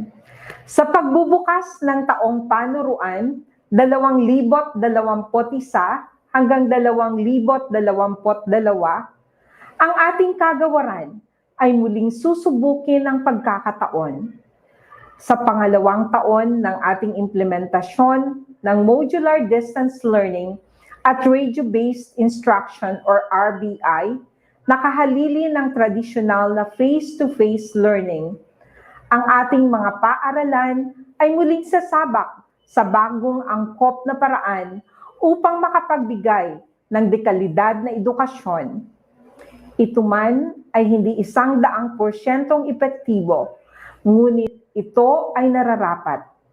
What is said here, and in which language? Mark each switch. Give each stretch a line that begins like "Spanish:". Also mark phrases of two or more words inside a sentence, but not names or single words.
Filipino: Sa pagbubukas ng taong panuruan, 2021 hanggang 2022, ang ating kagawaran ay muling susubukin ang pagkakataon. Sa pangalawang taon ng ating implementasyon ng Modular Distance Learning at Radio-Based Instruction or RBI, nakahalili ng tradisyonal na
English: face-to-face learning.
Filipino: Ang ating mga paaralan ay muling sasabak sa bagong angkop na paraan upang makapagbigay ng dekalidad na edukasyon. Ito man ay hindi 100% epektibo, ngunit ito ay nararapat.